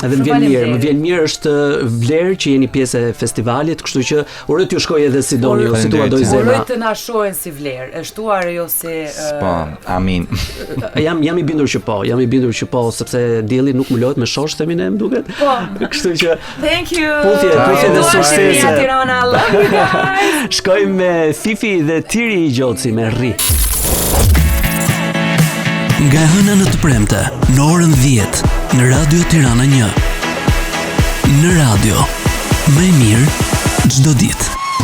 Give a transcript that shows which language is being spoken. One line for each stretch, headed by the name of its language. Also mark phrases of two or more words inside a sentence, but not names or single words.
Albanian: Edhe më vjen mirë është vlerë që jeni pjesë e festivalit, kështu që uroj t'ju shkojë edhe si doni, si tua doj zemra. Uroj të na shohin si vlerë, e shtuar jo si Po, amin. Jam I bindur që po, sepse dielli nuk mulohet me shosh themi ne, më duket. Po. Kështu që
English: thank you.
Albanian: Puthje dhe suksese. Tirana,
English: love you guys.
Albanian: Shkojmë me Fifi dhe Tiri I Gjoci me Rri. Nga hëna në të premte, në orën 10, në Radio Tirana 1. Në radio, më mirë çdo ditë.